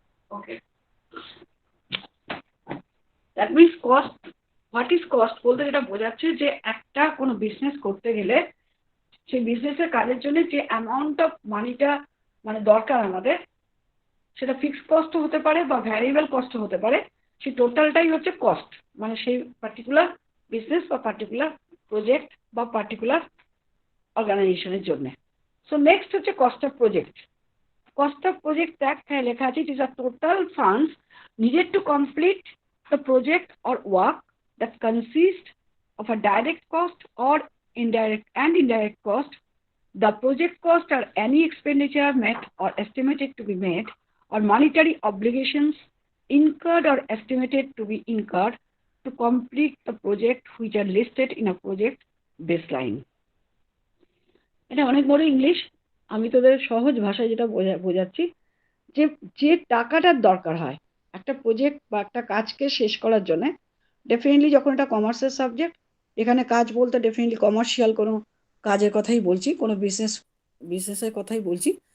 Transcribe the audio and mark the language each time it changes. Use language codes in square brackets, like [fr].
[bn] Okay, [en] that means cost, what is cost [bn] বলতে যেটা বোঝাচ্ছে যে একটা কোনো বিজনেস করতে গেলে সেই বিজনেসের কাজের জন্য যে অ্যামাউন্ট অফ মানিটা মানে দরকার আমাদের, সেটা ফিক্সড কস্টও হতে পারে বা ভ্যারিয়েবল কস্টও হতে পারে, সেই টোটালটাই হচ্ছে কস্ট, মানে সেই পার্টিকুলার বিজনেস বা পার্টিকুলার প্রজেক্ট বা পার্টিকুলার অর্গানাইজেশনের জন্য। সো নেক্সট হচ্ছে cost of project. [en] cost of project [bn] দেখায় লেখা আছে, [en] It is a total funds needed to complete the project or work that consist of a direct cost or indirect cost. The project cost are any expenditure made or estimated to be made, or monetary obligations incurred or estimated to be incurred to complete the project which are listed in a project baseline. [bn] এটা অনেক বড় English, আমি তোদের সহজ ভাষায় যেটা বোঝাচ্ছি, যে যে টাকাটার দরকার হয় একটা প্রজেক্ট বা একটা কাজকে শেষ করার জন্য, ডেফিনেটলি যখন এটা কমার্সের সাবজেক্ট, এখানে কাজ বলতে ডেফিনেটলি কমার্শিয়াল কোনো কাজের কথাই বলছি, কোনো বিজনেসের কথাই বলছি।